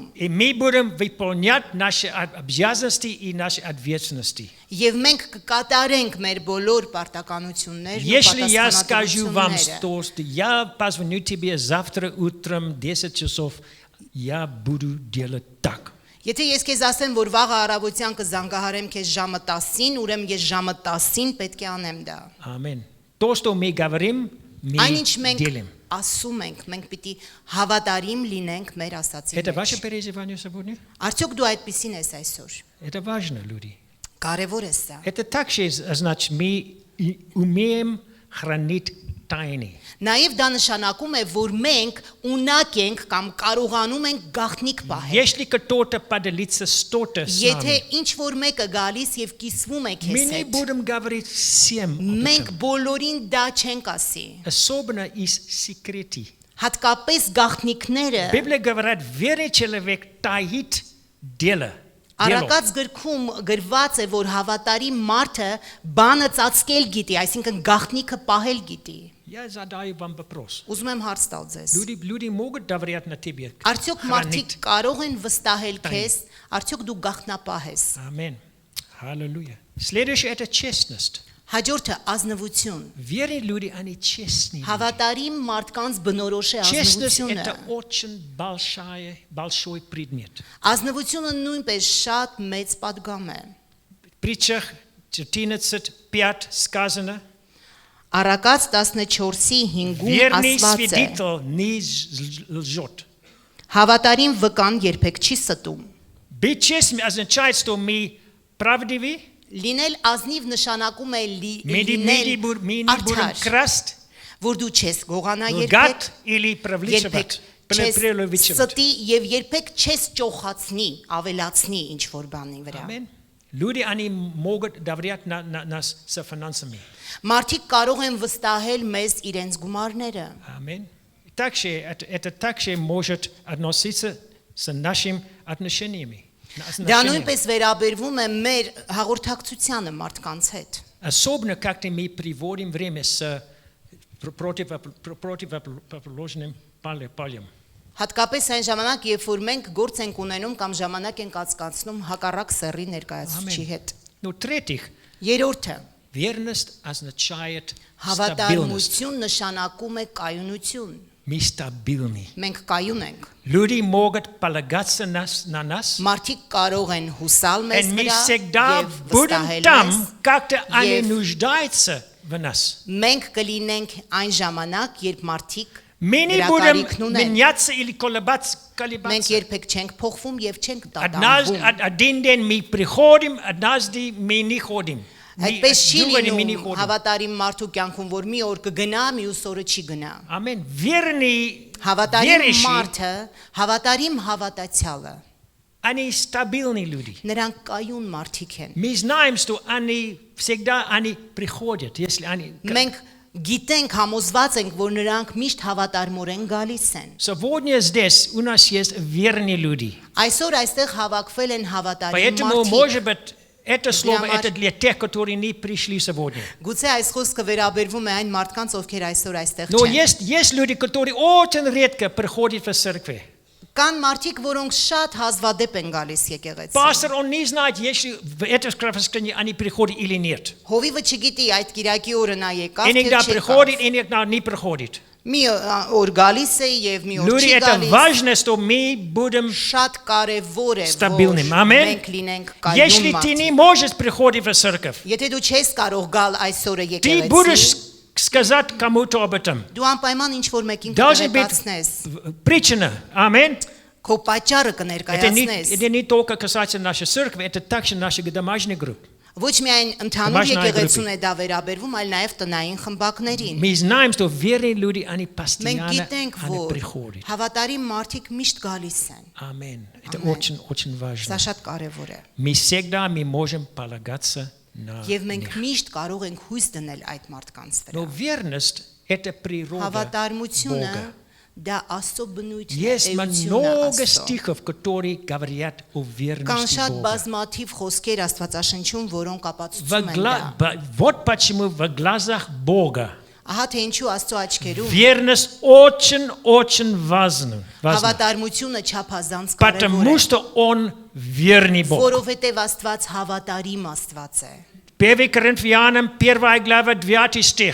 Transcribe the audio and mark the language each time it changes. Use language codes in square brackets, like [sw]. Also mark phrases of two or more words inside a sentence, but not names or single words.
[ru] И мы будем выполнять наши обязанности и наши ответственности. [hy] Եվ մենք կկատարենք մեր բոլոր պարտականություններն ու [ru] Если я скажу вам, [hy] պատասխանատվությունները [ru] что я позвоню тебе завтра утром 10 часов, я буду делать так. [hy] Եթե ես քեզ ասեմ, որ վաղը առավոտյան կզանգահարեմ քեզ ժամը 10-ին, ուրեմն ես ժամը 10-ին պետք է անեմ դա։ [ru] Аминь. То, что мы говорим, мы [hy] Այնինչ մենք [ru] делаем. [hy] ասում ենք, մենք пիտի հավատարիմ լինենք մեր ասածի [ru] Это ваше [hy] մեջ։ [ru] переживание сегодня? [hy] Արդյոք դու այդպեսին ես այսօր։ [ru] Это важно, люди. [hy] Կարևոր է սա։ [ru] Это также значит, мы умеем хранить тайны. [hy] Նաև դա նշանակում է, որ մենք ունակ ենք կամ կարողանում ենք գաղտնիք պահել։ [ru] Если кто-то поделится что-то с [hy] Եթե [ru] нами, [hy] ինչ որ մեկը գալիս եւ կիսվում է [ru] мы [hy] քեզ [ru] не [hy] հետ, [ru] будем говорить всем об [hy] մենք [ru] этом. [hy] բոլորին դա չենք ասի։ [ru] Особенно из секреты. [hy] Հատկապես գաղտնիքները [ru] Библия говорит, верный человек таит дело. [hy] Արակած գրքում գրված է, որ հավատարիմ մարդը բանը ծածկել գիտի, այսինքն գաղտնիքը պահել գիտի։ [ru] Я задаю вам вопрос. [hy] Ուզում եմ հարց տալ ձեզ։ [ru] Люди могут доверять на тебе? [hy] Արդյոք մարդիկ [ru] Хранить. [hy] կարող են վստահել քեզ, արդյոք дու գաղտնապահ ես։ [ru] Аминь. Аллилуйя. Следующее это честность. [hy] Հաջորդը ազնվություն։ [ru] Верные люди, они честные. люди. [hy] Հավատարիմ մարդկանց բնորոշ է [ru] Честность [hy] ազնվությունը։ [ru] это очень большой предмет. [hy] Ազնվությունը նույնպես շատ մեծ падգամ է։ [ru] В притчах 14:5 сказано: [hy] Արակած 14-ի 5-ում [ru] верный [hy] ասված է. [ru] свидетель не лжет. [hy] Հավատարիմ վկան երբեք չի ստում։ [ru] Быть честным означает, что мы правдивы, [hy] Լինել ազնիվ նշանակում է [ru] мы не будем [hy] արդար, [ru] красть, [hy] որ դու չես գողանա երբեք, [ru] лгать или [hy] երբեք [ru] преувеличивать. [hy] չես [ru] преувеличивать. [hy] ստի եւ երբեք չես ճոխացնի, ավելացնի ինչ որ баны վրա։ [ru] Аминь. Люди, они могут доверять на нас с финансами. [hy] Մարդիկ կարող են վստահել մեզ իրենց գումարները։ [ru] Аминь. Также это также может относиться с нашими отношениями. [hy] Դա նույնպես վերաբերվում է մեր հաղորդակցությանը մարդկանց հետ։ [ru] Особенно, когда мы приводим время с противоположным полем. [hy] Հատկապես այն ժամանակ, երբ որ մենք գործ ենք ունենում կամ ժամանակ ենք անցկացնում հակառակ սեռի ներկայացուցիչի հետ։ [ru] Ну, в-третьих, [hy] Երրորդը, [ru] верность означает стабильность. [hy] հավատարմություն նշանակում է կայունություն։ [ru] Мы стабильны. [hy] Մենք կայուն ենք։ [ru] Люди могут полагаться на нас, [hy] Մարդիկ կարող են հուսալ մեզ [ru] и мы [hy] վրա [ru] всегда [hy] եւ [ru] будем [hy] վստահել [ru] там, [hy] մեզ։ [ru] когда они [hy] Եվ [ru] нуждаются в нас. [hy] Մենք կլինենք այն ժամանակ, երբ մարդիկ [ru] Мы не [hy] դրա [ru] будем [hy] կարիքն ունեն։ [ru] меняться или [hy] Մենք [ru] колебаться. [hy] երբեք չենք փոխվում եւ չենք [ru] Однажды, [hy] դադարվում։ [ru] один день мы приходим, однажды мы не ходим. [hy] Այդպես չի [ru] Другой день мы не [hy] լինում [ru] ходим. [hy] հավատարիմ մարդու կյանքում, որ մի օր կգնա, մյուս օրը չի գնա։ [ru] Аминь. Верные, [hy] Հավատարիմ [ru] верующие, [hy] մարդը, հավատարիմ հավատացյալը, [ru] они стабильные люди. [hy] նրանք каюн մարդիկ են։ [ru] Мы знаем, что они всегда приходят, если они... [hy] Մենք գիտենք, համոզված ենք, որ նրանք միշտ հավատարմորեն գալիս են։ [ru] Сегодня здесь у нас есть верные люди. [hy] Այսօր այստեղ հավաքվել են հավատարիմ [ru] Поэтому, [hy] մարդիկ։ [ru] может быть, это слово Прямо- это для тех, которые не пришли сегодня. [hy] Գուցե այս խոսքը վերաբերվում է այն մարդկանց, ովքեր այսօր այստեղ [ru] Но [hy] չեն։ [ru] есть люди, которые очень редко приходят в церковь. [hy] Կան մարդիկ, որոնք շատ հազվադեպ են галիս եկեղեցի։ [ru] Пастор, он не знает, если в это воскресенье они приходят или нет. [hy] Հովիվը չգիտի այդ Կիրակի օրը նա եկավ, [ru] Иногда [hy] թե [ru] приходит, [hy] չեկավ։ [ru] иногда не приходит. [hy] Մի օր գալիս է եւ մի օր [ru] Люди, [hy] չի [ru] это [hy] գալիս։ [ru] важно, что мы будем [hy] Շատ կարևոր է, որ [ru] стабильными. Аминь. [hy] մենք լինենք [ru] Если [hy] կայուն [ru] ты не [hy] մարդիկ։ [ru] можешь приходить в церковь, [hy] Եթե դու չես կարող գալ այսօրը [ru] ты будешь [hy] եկեղեցի, [ru] сказать кому-то об этом. [hy] դու անպայման ինչ որ մեկին [ru] Должен быть [hy] կներկայացնես, [ru] причина. Аминь. [hy] քո պատճառը [ru] Это [hy] կներկայացնես, [ru] не только касается нашей церкви, это также нашей домашней группы. [hy] Ոչ միայն ընդհանուր [ru] Домашняя [hy] եկեղեցուն է դա վերաբերվում, այլ նաև տնային խմբակներին։ [ru] Мы знаем, что верные люди, они [hy] Մենք [ru] постоянно [hy] գիտենք, [ru] они [hy] որ [ru] приходят. [hy] հավատարիմ մարդիկ միշտ галիս են։ [ru] Аминь. Это [hy] Ամեն։ [ru] очень важно. [hy] Սա շատ կարևոր է։ [ru] Мы всегда можем полагаться на [hy] Եվ մենք [ru] них. [hy] միշտ կարող ենք հույս дնել այդ մարդկանց [ru] Но [hy] վրա։ [ru] верность – это природа [hy] Հավատարմությունը [ru] Бога. [hy] դա Աստծո բնույթն է, [ru] Есть [hy] էությունն է [ru] много [hy] Աստծո։ [ru] стихов, которые говорят о [hy] Կան [ru] верности [hy] շատ [ru] Бога. [hy] բազմաթիվ խոսքեր Աստվածաշնչում, որոնք ապացուցում են դա։ [ru] Вот почему в глазах Бога [hy] Ահա թե ինչու Աստծո աչքերում [ru] верность очень важна. [hy] հավատարմությունը չափազանց կարևոր [ru] Потому [hy] է, [ru] что Он верный Бог. [hy] որովհետև Աստված հավատարիմ Աստված է։ [ru] 1 Коринфянам 1 глава 9 стих.